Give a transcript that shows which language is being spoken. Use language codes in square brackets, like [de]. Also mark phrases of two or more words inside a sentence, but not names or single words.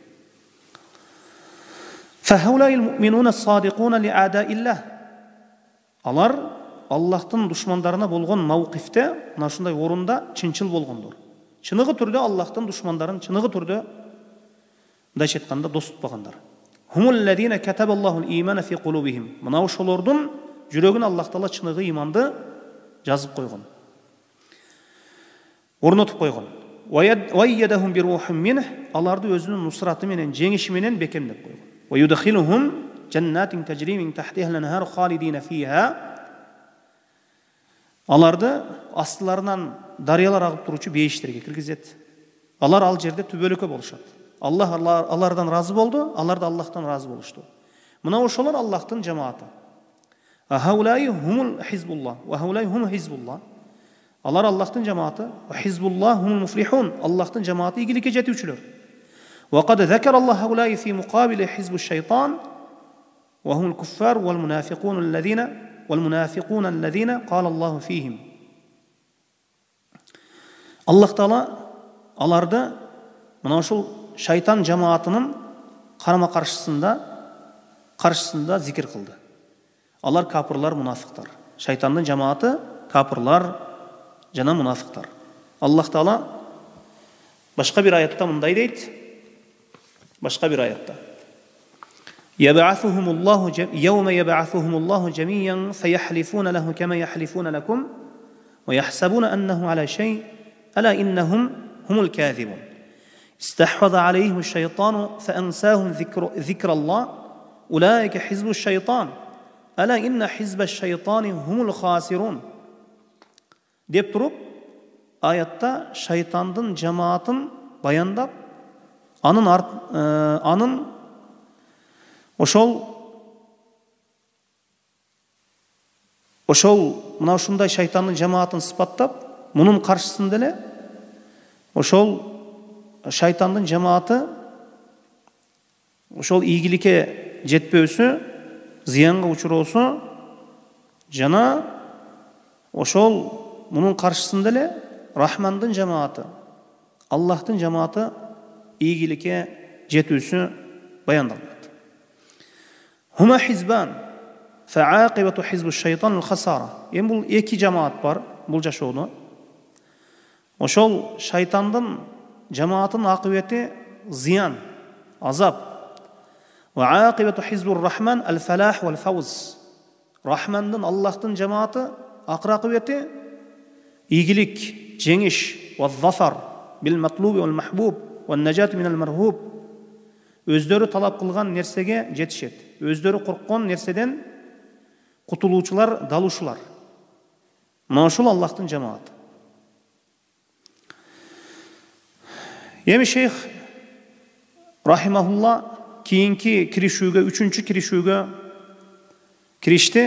[ar] فهؤلاء المؤمنون صادقون لأعداء الله. [ky] Алар Аллахтын душмандарына болгон мауқифте, мына ушундай орунда чынчыл болгондор. Чыныгы түрдө Аллахтын душмандарын чыныгы түрдө мындайча айтканда дос тутпагандар. [ar] هم الذين كتب الله الإيمان في قلوبهم. [ky] Мына ошолордун жүрөгүнө Аллах Таала чыныгы иманды жазып койгон. Орнотуп койгон. [ar] وأيدهم بروح منه, [ky] аларды өзүнүн нусраты менен, жеңиши менен бекемдеп койгон. [ar] ويدخلهم جنات تجري من تحتها الأنهار خالدين فيها. [ky] Аларды астыларынан дарыялар агып туручу бейиштерге киргизет. Алар ал жерде түбөлүккө болушат. Аллах алардан разы болду, алар да Аллахтан разы болушту. Мына ошолор Аллахтын жамааты. [ar] أولئك هم حزب الله وهؤلاء هم حزب الله. [ky] Алар Аллахтын жамааты, [ar] وحزب الله هم المفلحون. [ky] Аллахтын жамааты ийгиликке жетүүчүлөр. [ar] وقد ذكر الله هؤلاء في مقابل حزب الشيطان وهم الكفار والمنافقون الذين قال الله فيهم. [ky] Аллах Таала аларды мына ушул шайтан жамаатынын каршысында зикир кылды. Алар капырлар, мунафиктар. Шайтандын жамааты капырлар жана мунафиктар. Аллах Таала башка бир аятта мындай дейт. Башка бир аятта: [ar] يبعثهم الله يوم يبعثهم الله جميعا فيحلفون له كما يحلفون لكم ويحسبون أنه على شيء ألا إنهم هم الكاذبون. استحوذ عليهم الشيطان فأنساهم ذكر الله أولئك حزب الشيطان ألا إن حزب الشيطان هم الخاسرون. [ky] Деп туруп, аятта шайтандын жамаатын баяндап, анын ошол мына ушундай шайтандын жамаатын сыпаттап, мунун каршысында эле ошол шайтандын жамааты ошол ийгиликке жетпөөсү, зыянга учуроосу жана ошол мунун каршысында эле Рахмандын жамааты, Аллахтын жамааты ийгиликке жетүүсү баяндалат. [ar] هما حزبان فعاقبة حزب الشيطان الخسارة. [ky] Эми бул эки жамаат бар бул жашоодо. Ошол шайтандын жамаатын акыбети зыян, азап. [ar] وعاقبة حزب الرحمن الفلاح والفوز. [ky] Рахмандын, Аллахтын жамааты акыбети ийгилик, жеңиш, [ar] والظفر بالمطلوب والمحبوب والنجاة من المرهوب. [ky] Өздөрү талап кылган нерсеге жетишет. Өздөрү корккон нерседен кутулуучулар, далушулар. Мына ушул Аллахтын жамааты. Эми шейх рахимахулла кийинки киришүүгө, үчүнчү киришүүгө киришти.